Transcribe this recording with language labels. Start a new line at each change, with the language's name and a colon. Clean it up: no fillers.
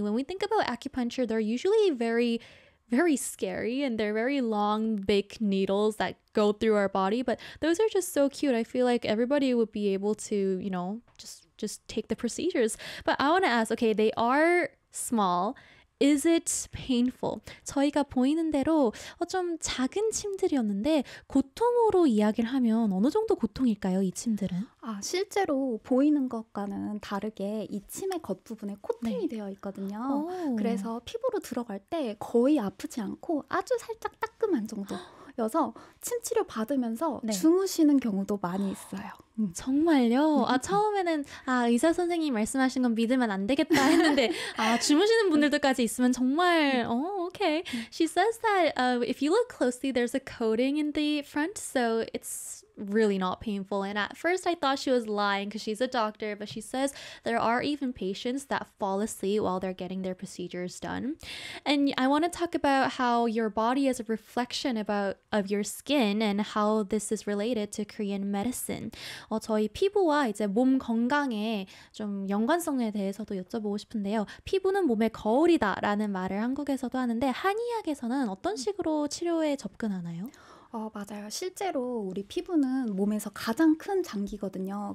English: When we think about acupuncture, they're usually very very scary, and they're very long, big needles that go through our body, but those are just so cute. I feel like everybody would be able to, you know, just take the procedures. But I want to ask, okay, they are small. Is it painful?
Korean: 저희가 보이는 대로 좀 작은 침들이었는데 고통으로 이야기를 하면 어느 정도 고통일까요, 이 침들은? 실제로 보이는 것과는 다르게 이 침의 겉부분에 코팅이 네. 되어 있거든요. 그래서 피부로 들어갈 때 거의 아프지 않고 아주 살짝 따끔한 정도. 여서 침 치료 받으면서 네. 주무시는 경우도 많이 있어요. 정말요? 처음에는 의사 선생님 말씀하신 건 믿으면 안 되겠다 했는데 주무시는 분들도까지 있으면 정말 오케이.
English: She says that if you look closely, there's a coating in the front, so it's really not painful. And at first I thought she was lying because she's a doctor, but she says there are even patients that fall asleep while they're getting their procedures done. And I want to talk about how your body is a reflection of your skin and how this is related to Korean medicine.
Korean: 저희 피부와 이제 몸 건강에 좀 연관성에 대해서도 여쭤보고 싶은데요. 피부는 몸의 거울이다 라는 말을 한국에서도 하는데 한의학에서는 어떤 식으로 치료에 접근하나요? 맞아요. 실제로 우리 피부는 몸에서 가장 큰 장기거든요.